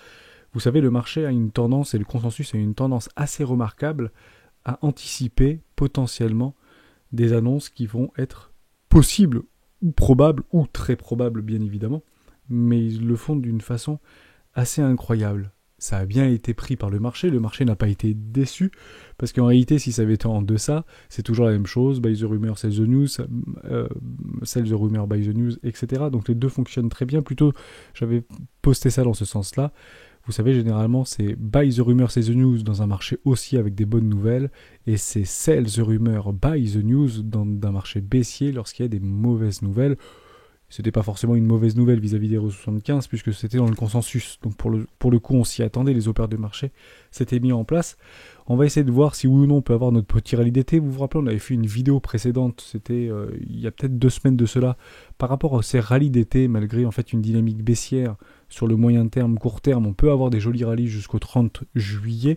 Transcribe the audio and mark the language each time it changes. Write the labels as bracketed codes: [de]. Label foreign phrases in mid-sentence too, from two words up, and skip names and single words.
[fr] Vous savez, le marché a une tendance, et le consensus a une tendance assez remarquable à anticiper potentiellement des annonces qui vont être possibles, ou probables, ou très probables bien évidemment, mais ils le font d'une façon assez incroyable. Ça a bien été pris par le marché n'a pas été déçu, parce qu'en réalité, si ça avait été en deçà, c'est toujours la même chose, [en] buy the rumor, sell the news, sell the rumor, buy the news, [fr] etc. Donc les deux fonctionnent très bien, plutôt j'avais posté ça dans ce sens-là. Vous savez, généralement, c'est [en] buy the rumor, sell the news [fr] dans un marché haussier avec des bonnes nouvelles, et c'est [en] sell the rumor, buy the news [fr] dans un marché baissier lorsqu'il y a des mauvaises nouvelles. C'était pas forcément une mauvaise nouvelle vis-à-vis des 75 puisque c'était dans le consensus. Donc pour le coup, on s'y attendait, les opérateurs de marché s'étaient mis en place. On va essayer de voir si oui ou non on peut avoir notre petit rallye d'été. Vous vous rappelez, on avait fait une vidéo précédente, c'était il y a peut-être 2 semaines de cela, par rapport à ces rallyes d'été, malgré en fait une dynamique baissière sur le moyen terme, court terme, on peut avoir des jolis rallyes jusqu'au 30 juillet.